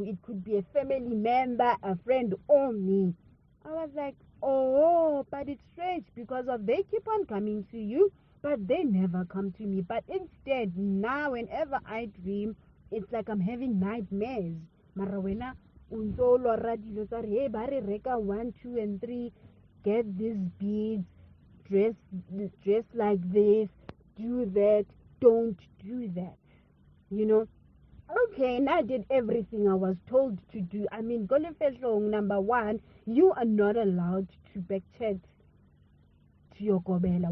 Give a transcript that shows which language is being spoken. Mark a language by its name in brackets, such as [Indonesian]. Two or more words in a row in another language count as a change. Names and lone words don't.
[English] It could be a family member, a friend, or me. I was like, oh, but it's strange because of they keep on coming to you, but they never come to me. But instead, now whenever I dream, it's like I'm having nightmares. [Northern Sotho] Mara wena unso lora dilo tsa re, hey, ba re reka [English] 1, 2 and 3, get these beads, dress like this, do that, don't do that, you know. Okay, and I did everything I was told to do. I mean, Golefehlong, number 1, you are not allowed to backchat to your gobela.